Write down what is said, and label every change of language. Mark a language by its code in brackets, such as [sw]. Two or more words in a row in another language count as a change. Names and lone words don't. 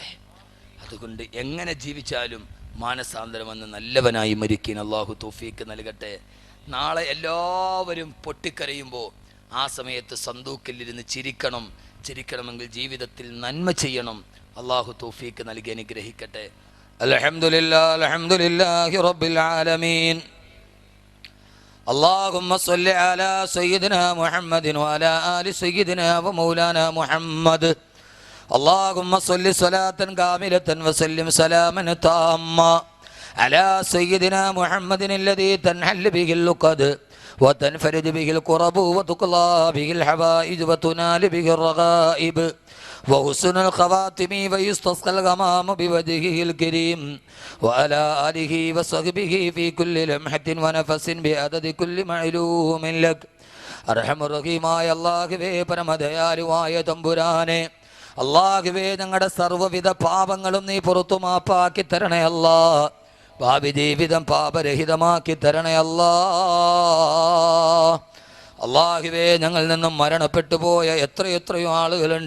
[ml] അതുകൊണ്ട് എങ്ങനെ ജീവിച്ചാലും മാനസാന്തരമെന്ന് നല്ലവനായി മരിക്കാൻ അള്ളാഹു തൗഫീക്ക് നൽകട്ടെ. നാളെ എല്ലാവരും പൊട്ടിക്കരയുമ്പോൾ ആ സമയത്ത് സന്തൂക്കിലിരുന്ന് ചിരിക്കണമെങ്കിൽ ജീവിതത്തിൽ നന്മ ചെയ്യണം. അള്ളാഹു തൗഫീക്ക് നൽകി അനുഗ്രഹിക്കട്ടെ. [ar] الحمد لله رب العالمين. اللهم صل على سيدنا محمد وعلى آل سيدنا ومولانا محمد. اللهم صل صلاة كاملة وسلم سلاما تاما على سيدنا محمد الذي تنحل به اللقد وتنفرد به الكرب وتقضى به الحوائج وتنال به الرغائب وحسن الخواتم ويستسقى الغمام بوجهه الكريم وعلى آله وصحبه في كل لمحة ونفس بعدد كل معلوم لك. [ml] അർഹമ റഹീമായ അല്ലാഹുവേ, പരമദയാലുവായ തമ്പുരാനെ, അല്ലാഹുവേ, ഞങ്ങളുടെ സർവ്വവിധ പാപങ്ങളും നീ പുറത്തു മാപ്പാക്കി തരണേ അല്ലാ. ഭാവി ജീവിതം പാപരഹിതമാക്കി തരണേ അല്ലാ. അല്ലാഹുവേ, ഞങ്ങളിൽ നിന്നും മരണപ്പെട്ടു പോയ എത്രയോ ആളുകളുണ്ട്.